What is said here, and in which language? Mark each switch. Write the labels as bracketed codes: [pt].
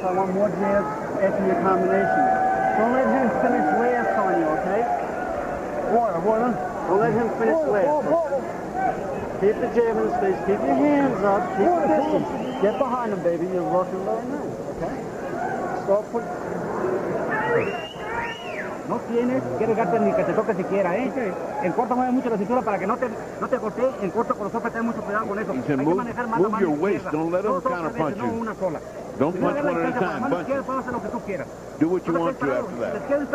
[en] I want more jabs after your combination. Don't let him finish last on you, okay? Water. Don't let him finish last. Keep the jab in his face. Keep your hands up. Keep the distance. Get behind him, baby. You're looking very nice, okay? Start putting... [es] No tienes que dejarte ni que te toque siquiera, ¿eh? En corto mueve mucho la cintura para que no te golpee. En corto con los ojos ten mucho cuidado con eso. [en] He said, move your waist. Don't let him counter punch you. Don't punch one at a time. Punch. Do what you want to after that.